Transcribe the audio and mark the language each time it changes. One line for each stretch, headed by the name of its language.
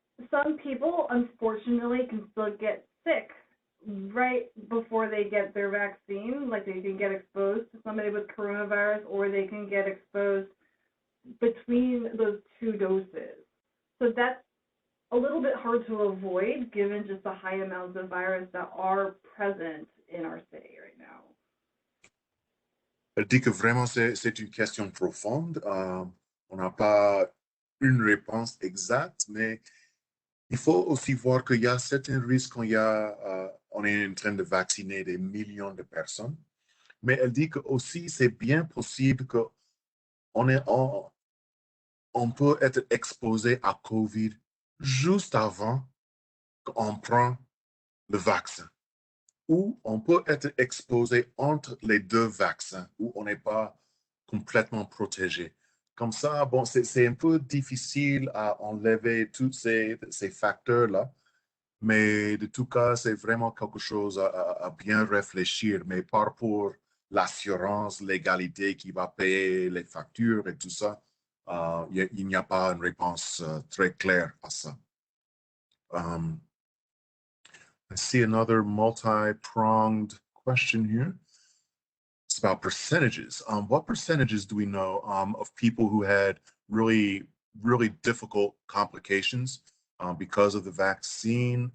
English: Some people, unfortunately, can still get sick right before they get their vaccine, like they can get exposed to somebody with coronavirus, or they can get exposed between those two doses. So that's a little bit hard to avoid given just the high amounts of virus that are present in our city right now.
French: Elle dit que vraiment c'est une question profonde. On n'a pas une réponse exacte, mais il faut aussi voir qu'il y a certains risques quand on est en train de vacciner des millions de personnes. Mais elle dit que aussi c'est bien possible qu'on peut être exposé à COVID juste avant qu'on prend le vaccin. Ou on peut être exposé entre les deux vaccins, où on n'est pas complètement protégé. Comme ça, bon, c'est un peu difficile à enlever tous ces facteurs-là, mais de tout cas, c'est vraiment quelque chose à bien réfléchir. Mais par rapport à l'assurance, l'égalité qui va payer les factures et tout ça, il n'y a pas une réponse très claire à ça.
English: I see another multi-pronged question here. It's about percentages. What percentages do we know of people who had really, really difficult complications because of the vaccine?